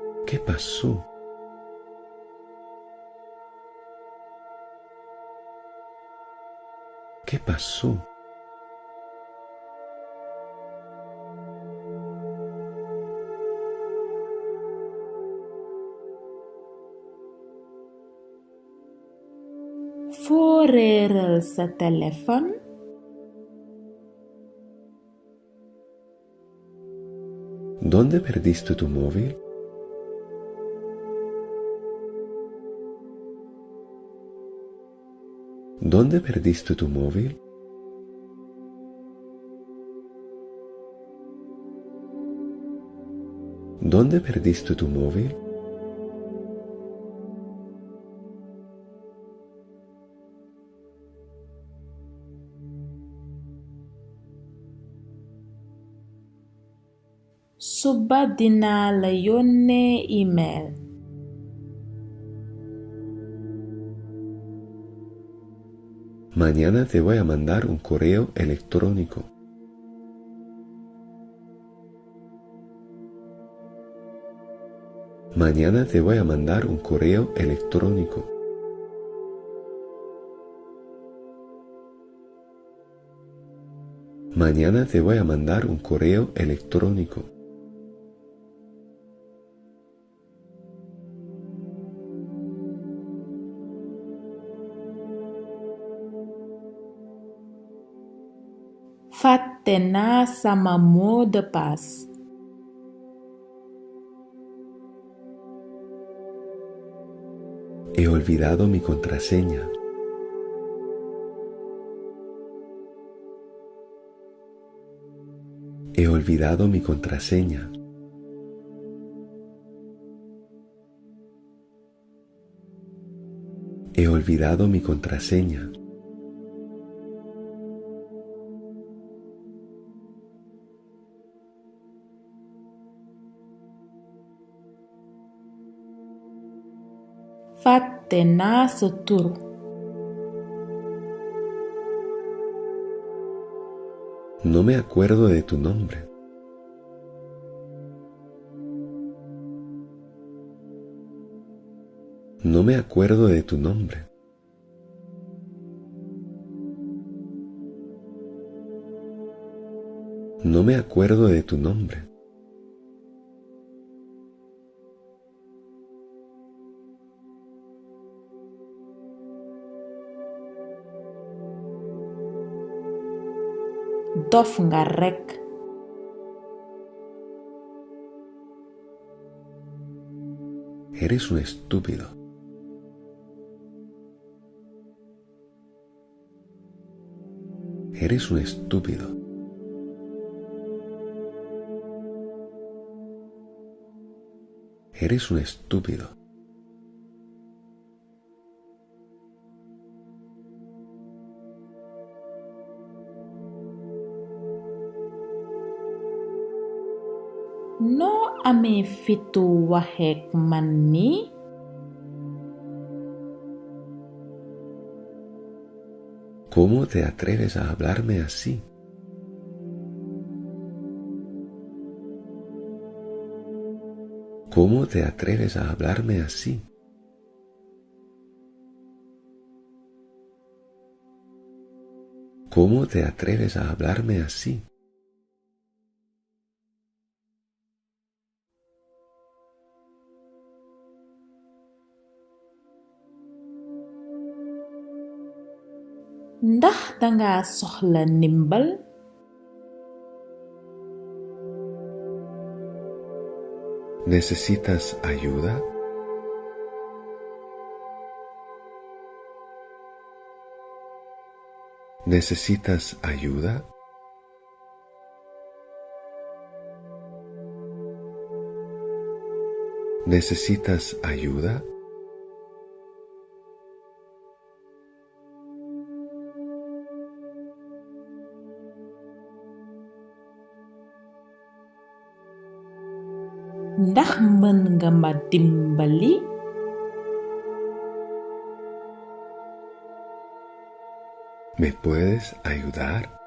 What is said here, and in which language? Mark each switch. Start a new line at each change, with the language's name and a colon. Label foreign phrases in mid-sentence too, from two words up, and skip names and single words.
Spanish: ¿Qué pasó? ¿Qué pasó?
Wolof: Foo réeral sa téléphone?
Spanish: ¿Dónde perdiste tu móvil? ¿Dónde perdiste tu móvil? ¿Dónde perdiste tu móvil?
Wolof: Suba dinaa la yónnee email.
Spanish: Mañana te voy a mandar un correo electrónico. Mañana te voy a mandar un correo electrónico. Mañana te voy a mandar un correo electrónico.
Wolof: Fàtte naa sama
French: mot de passe.
Spanish: He olvidado mi contraseña. He olvidado mi contraseña. He olvidado mi contraseña.
Wolof: Fàtte naa sa tur.
Spanish: No me acuerdo de tu nombre. No me acuerdo de tu nombre. No me acuerdo de tu nombre.
Wolof: Dof nga rekk.
Spanish: Eres un estúpido. Eres un estúpido. Eres un estúpido.
Wolof: Noo amee fitu waxeek man nii?
Spanish: ¿Cómo te atreves a hablarme así? ¿Cómo te atreves a hablarme así? ¿Cómo te atreves a hablarme así?
Wolof: Ndax danga soxla ndimbal?
Spanish: ¿Necesitas ayuda? ¿Necesitas ayuda? ¿Necesitas ayuda?
Wolof: Ndax mën nga ma dimbali?
Spanish: ¿Me puedes ayudar?